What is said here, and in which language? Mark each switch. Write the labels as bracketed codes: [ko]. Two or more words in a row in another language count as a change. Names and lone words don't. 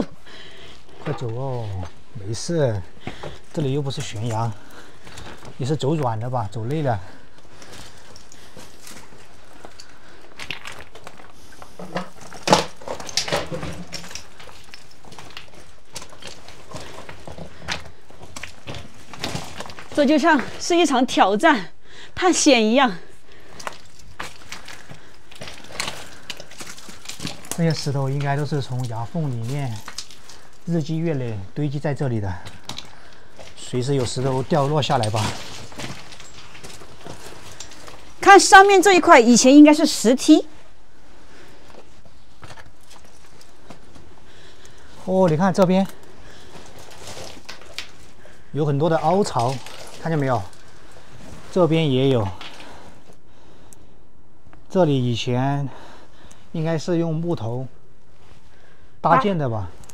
[zh] 快走哦，沒事，這裡又不是懸崖，你是走軟的吧？走累了。這就像是一場挑戰、探險一樣。這些石頭應該都是從崖縫裡面日積月累堆積在這裡的，隨時有石頭掉落下來吧。看上面這一塊，以前應該是石梯。哦，你看這邊有很多的凹槽，看見沒有？這邊也有。這裡以前應該是用木頭搭建的吧？